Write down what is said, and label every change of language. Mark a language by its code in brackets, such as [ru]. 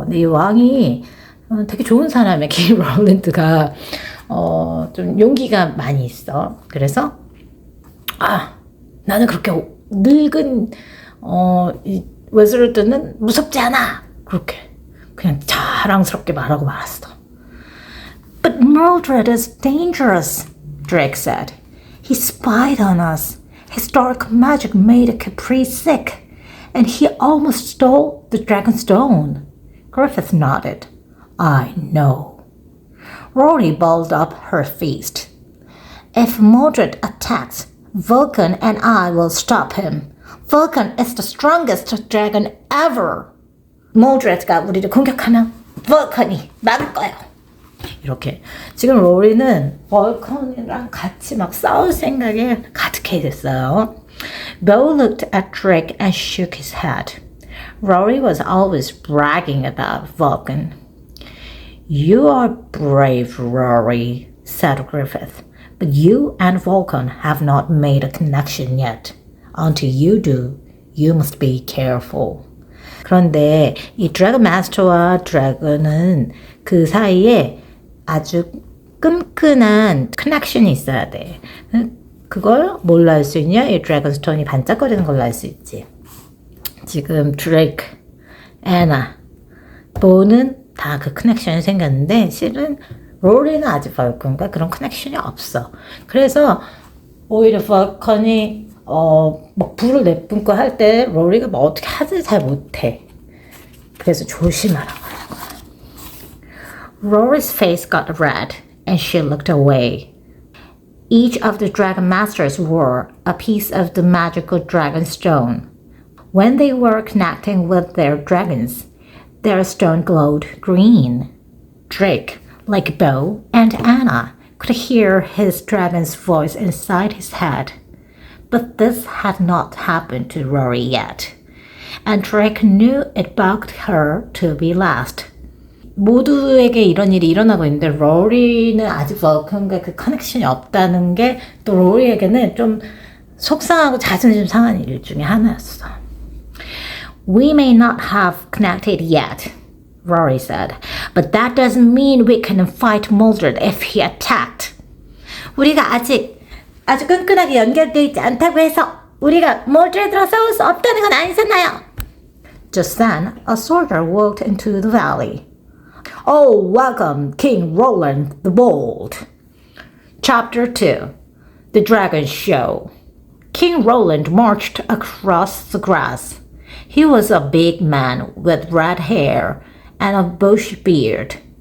[ko] 근데 이 왕이 되게 좋은 사람이야. king 롤랜드가 좀 용기가 많이 있어. 그래서 나는 그렇게 늙은 이 웨즈르드는 무섭지 않아. 그렇게 그냥 자랑스럽게 말하고 말았어. [en] But Mordred is dangerous, Drake said. He spied on us. His dark magic made Capri sick, and he almost stole the Dragonstone. Griffith nodded. I know. Rory balled up her fist. If Mordred attacks, Vulcan and I will stop him. Vulcan is the strongest dragon ever. [ko] Mordred가 우리를 공격하면 Vulcan이 막을 거예요. 이렇게 지금 로리는 Vulcan이랑 같이 막 싸울 생각에 가득해 있었어요. [en] Beau looked at Drake and shook his head. Rory was always bragging about Vulcan. You are brave, Rory, said Griffith. But you and Vulcan have not made a connection yet. Until you do, you must be careful. [ko] 그런데 이 드래곤 마스터와 드래곤은 그 사이에 아주 끈끈한 커넥션이 있어야 돼. 그걸 뭘로 알 수 있냐? 이 드래곤스톤이 반짝거리는 걸로 알 수 있지. 지금 드레이크, 애나, 보는 다 그 커넥션이 생겼는데 실은 로리는 아직 벌컨과 그런 커넥션이 없어. 그래서 오히려 벌컨이 막 불을 내뿜고 할 때 로리가 뭐 어떻게 하지 잘 못해. 그래서 조심하라고 하는 거야. [en] Rory's face got red and she looked away. Each of the dragon masters wore a piece of the magical dragon stone. When they were connecting with their dragons, their stone glowed green. Drake, like Beau and Anna, could hear his dragon's voice inside his head. But this had not happened to Rory yet, and Drake knew it bugged her to be last. [ko] 모두에게 이런 일이 일어나고 있는데 로리는 아직 벌컨과 그 커넥션이 없다는 게 또 로리에게는 좀 속상하고 자존심 상한 일 중에 하나였어. [en] We may not have connected yet, Rory said, but that doesn't mean we can fight Mordred if he attacked. [ko] 우리가 아주 끈끈하게 연결되어 있지 않다고 해서 우리가 Mordred랑 싸울 수 없다는 건 아니잖아요. [en] Just then, a soldier walked into the valley. Oh, welcome, King Roland the Bold. Chapter 2. The Dragon Show. King Roland marched across the grass. He was a big man with red hair and a bushy beard.